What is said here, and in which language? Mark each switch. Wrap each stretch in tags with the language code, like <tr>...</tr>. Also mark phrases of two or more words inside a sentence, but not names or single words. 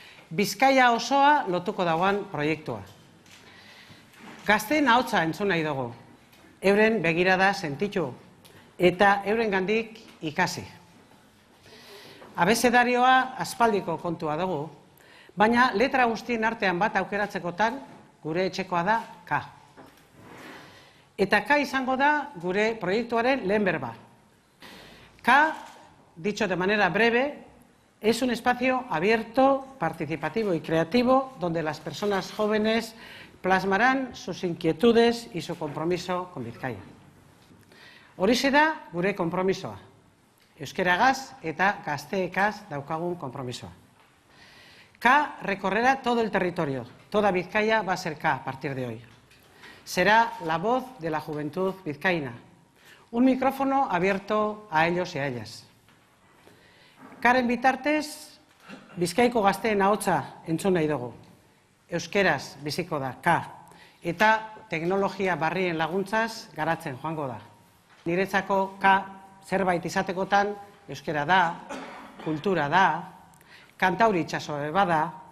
<eu>Bizkaia osoa lotuko dagoan proiektua. Gazteen ahotsa entzun nahi dugu, euren begirada sentitu eta eurengandik ikasi. Abezedarioa aspaldiko kontua dugu, baina letra guztien artean bat aukeratzekotan gure etxekoa da K. Eta K izango da gure proiektuaren lehen berba.</eu> <es>K, dicho de manera breve, es un espacio abierto, participativo y creativo donde las personas jóvenes plasmarán sus inquietudes y su compromiso con Bizkaia.</es> <eu>Horixe da gure konpromisoa. Euskeragaz eta gazteekaz daukagun konpromisoa.</eu> <es>K recorrerá todo el territorio. Toda Bizkaia va a ser K a partir de hoy. Será la voz de la juventud vizcaína. Un micrófono abierto a ellos y a ellas.</es> <eu>Karen bitartez, Bizkaiko gazteen ahotsa entzun nahi dugu. Euskeraz biziko da K. Eta teknologia barrien laguntzaz garatzen joango da. Niretzako K zerbait izatekotan euskera da, kultura da, kantauri itxasoe bada.</eu>